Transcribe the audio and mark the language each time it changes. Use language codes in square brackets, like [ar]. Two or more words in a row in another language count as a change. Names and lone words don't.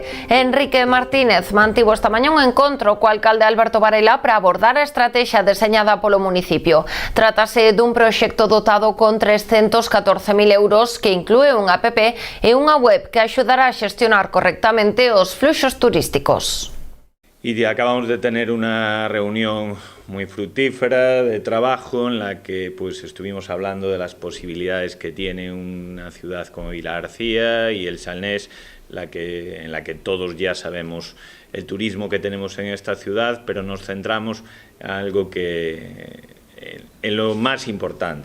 [gl] Enrique Martínez mantivo esta mañá un encontro co alcalde Alberto Varela para abordar a estrategia deseñada polo municipio. Trátase dun proxecto dotado con 314.000 euros que inclúe unha app e unha web que axudará a xestionar correctamente os fluxos turísticos. [es] Y acabamos de tener una reunión muy fructífera de trabajo en la que pues estuvimos hablando de las posibilidades que tiene una ciudad como Vilagarcía y el Salnés, en la que todos ya sabemos el turismo que tenemos en esta ciudad, pero nos centramos en algo en lo más importante.